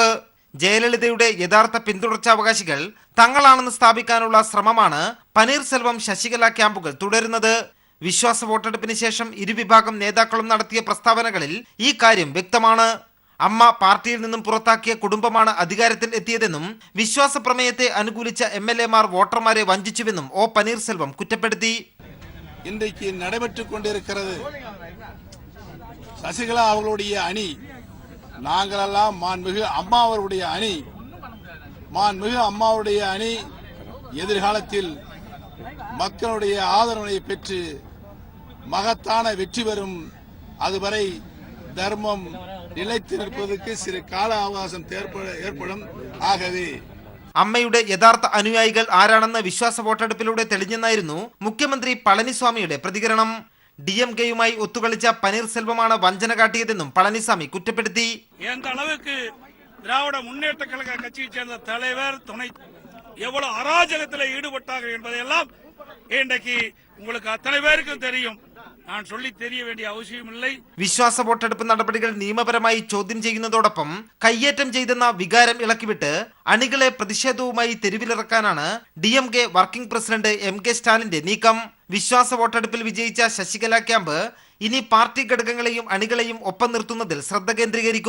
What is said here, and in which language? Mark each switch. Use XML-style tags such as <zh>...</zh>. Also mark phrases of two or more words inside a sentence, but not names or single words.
<ml>ജയലളിതയുടെ യഥാർത്ഥ പിന്തുടർച്ചാവകാശികൾ തങ്ങളാണെന്ന് സ്ഥാപിക്കാനുള്ള ശ്രമമാണ് പനീർസെൽവം, ശശികല ക്യാമ്പുകൾ തുടരുന്നത്. വിശ്വാസ വോട്ടെടുപ്പിന് ശേഷം ഇരുവിഭാഗം നേതാക്കളും നടത്തിയ പ്രസ്താവനകളിൽ ഈ കാര്യം വ്യക്തമാണ്. അമ്മ പാർട്ടിയിൽ നിന്നും പുറത്താക്കിയ കുടുംബമാണ് അധികാരത്തിൽ എത്തിയതെന്നും വിശ്വാസ പ്രമേയത്തെ അനുകൂലിച്ച MLA-മാർ വോട്ടർമാരെ വഞ്ചിച്ചുവെന്നും O പനീർസെൽവം കുറ്റപ്പെടുത്തി.</ml> <ta>இன்றைக்கு நடைபெற்றுக் கொண்டிருக்கிறது சசிகலா அவர்களுடைய அணி, நாங்களெல்லாம் மாண்புமிகு அம்மா அவருடைய அணி. மாண்புமிகு அம்மாவுடைய அணி எதிர்காலத்தில் மக்களுடைய ஆதரவை பெற்று மகத்தான வெற்றி பெறும். அதுவரை தர்மம் நிலைத்து நிற்பதற்கு சிறு கால</ta> <ml>அவകാശം ഏർപ്പെടും.</ml> <ta>ആകവേ</ta> <ml>അമ്മയുടെ യഥാർത്ഥ അനുയായികൾ ആരാണെന്ന് വിശ്വാസ വോട്ടെടുപ്പിലൂടെ തെളിഞ്ഞെന്നായിരുന്നു മുഖ്യമന്ത്രി പളനിസ്വാമിയുടെ പ്രതികരണം. DMKയുമായി ഒത്തുകളിച്ച പനീർസെൽവമാണ് വഞ്ചന കാട്ടിയതെന്നും പളനിസ്വാമി കുറ്റപ്പെടുത്തി.</ml> <ta>திராவிட முன்னேற்ற கழக கட்சியை சேர்ந்த தலைவர், துணை எவ்வளவு அராஜகத்தில் ஈடுபட்டார்கள் என்பதையெல்லாம் இன்றைக்கு உங்களுக்கு அத்தனை பேருக்கும் தெரியும். நான் சொல்லி தெரிய வேண்டிய അവശ്യമില്ല.</ta> <ml>വിശ്വാസ വോട്ടെടുപ്പ് നടപടികൾ നിയമപരമായി ചോദ്യം ചെയ്യുന്നതോടൊപ്പം കയ്യേറ്റം ചെയ്തെന്ന വികാരം ഇളക്കിവിട്ട് അണികളെ പ്രതിഷേധവുമായി തെരുവിലിറക്കാനാണ് DMK വർക്കിംഗ് പ്രസിഡന്റ് MK സ്റ്റാലിന്റെ നീക്കം. വിശ്വാസ വോട്ടെടുപ്പിൽ വിജയിച്ച ശശികല ക്യാമ്പ് ഇനി പാർട്ടി ഘടകങ്ങളെയും അണികളെയും ഒപ്പം നിർത്തുന്നതിൽ ശ്രദ്ധ കേന്ദ്രീകരിക്കും.</ml>